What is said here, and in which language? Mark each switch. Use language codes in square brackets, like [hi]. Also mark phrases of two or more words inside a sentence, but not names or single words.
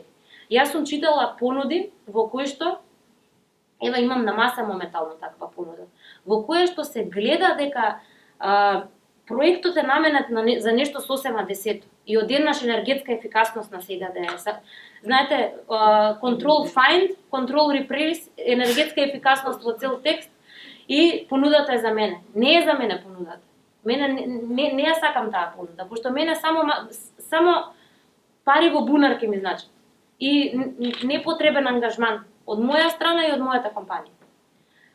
[mk] Јас сум читала понуди во кои што ева имам на маса моментално таква понуда, во кое што се гледа дека проектот е наменет за нешто сосема десето и одеднаш енергетска ефикасност на сега да е. Знаете, [en] control find, control replace, [mk] енергетска ефикасност во цел текст и понудата е за мене. Не е за мене понудата. Мене не ја сакам таа понуда, пошто мене само пари во бунар ќе ми значат. И непотребен ангажман од моја страна и од мојата компанија.